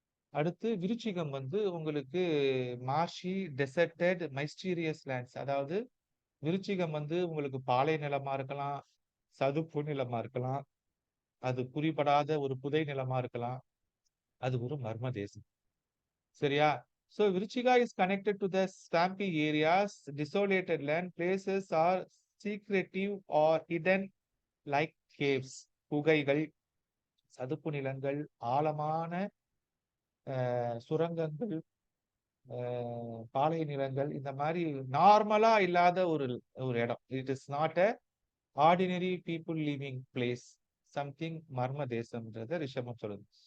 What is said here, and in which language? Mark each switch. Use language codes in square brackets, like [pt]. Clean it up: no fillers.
[ta] அடுத்து விருச்சிகம் வந்து உங்களுக்கு [en] Marshy, deserted, mysterious lands. [ta] அதாவது விருச்சிகம் வந்து உங்களுக்கு பாலை நிலமா இருக்கலாம், சதுப்பு நிலமா இருக்கலாம், அது குறிப்படாத ஒரு புதை நிலமா இருக்கலாம், அது ஒரு மர்ம தேசம். சரியா? [en] So Viruchiga is connected to the swampy areas, desolated land, places are secretive or hidden like caves. [ta] குகைகள், சதுப்பு நிலங்கள், ஆழமான சுரங்கங்கள், பாலை நிலங்கள், இந்த மாதிரி நார்மலா இல்லாத ஒரு ஒரு இடம். [en] it is not a ordinary people living place, something [ta] மர்ம தேசம்ன்றத ரிஷபம் சொல்லுது.